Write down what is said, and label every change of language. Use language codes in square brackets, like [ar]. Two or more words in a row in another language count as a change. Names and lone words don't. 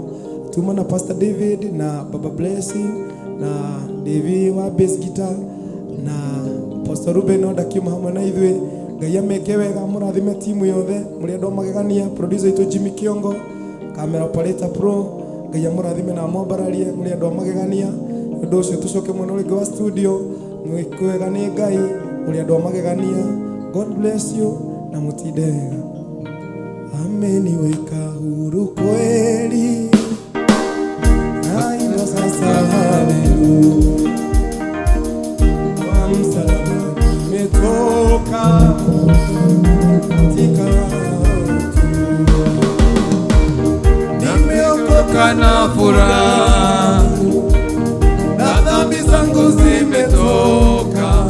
[ki] Tuma na Pastor David na Baba Blessing na Devi wa bass guitar na Pastor Ruben ndakiuma hamwe na ithuĩ. Ngai ameke wega, mũrathime timu yothe, mũrĩ andũ magegania, producer itũ Jimmy Kiongo, [en] camera operator pro, [ki] Ngai amũrathime na amwambararie, mũrĩ andũ magegania. Ũndũ ũcio tũcoke mwena ũrĩa wa studio, mwĩkwega nĩ Ngai, mũrĩ andũ magegania. [en] God bless you [ki] na mũtinde wega. [sw] Ameniweka huru kweli, na hilo sasa haleluya. Kwa msalaba nimetoka katika nimeokoka na furaha, na dhambi zangu zimetoka.